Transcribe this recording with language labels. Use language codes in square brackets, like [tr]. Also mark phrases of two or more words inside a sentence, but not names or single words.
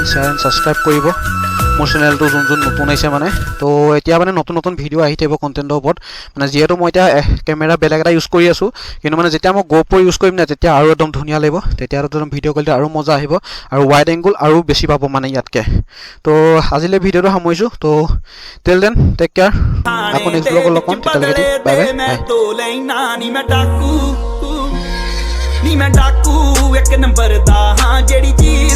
[en] share and subscribe [as] কৰিব মোৰ চেনেলটো যোন নতুন আহিছে মানে তো এতিয়া মানে নতুন ভিডিঅ' আহি থাকিব কণ্টেণ্টৰ ওপৰত মানে যিহেতু মই এতিয়া কেমেৰা বেলেগ এটা ইউজ কৰি আছোঁ কিন্তু মানে যেতিয়া মই GoPro ইউজ কৰিম না তেতিয়া আৰু একদম ধুনীয়া লাগিব তেতিয়া একদম [en] video quality [as] আৰু মজা আহিব আৰু [en] wide angle [as] আৰু বেছি পাব মানে ইয়াতকৈ তো আজিলৈ ভিডিঅ'টো সামৰিছোঁ তো [en] till then take care [as] আকৌ [en] next vlog [as] লগ পাম তেতিয়ালৈকে [en] bye bye [pa] ਨੀ ਮੈਂ ਡਾਕੂ ਇੱਕ ਨੰਬਰ ਦਾ ਹਾਂ ਜਿਹੜੀ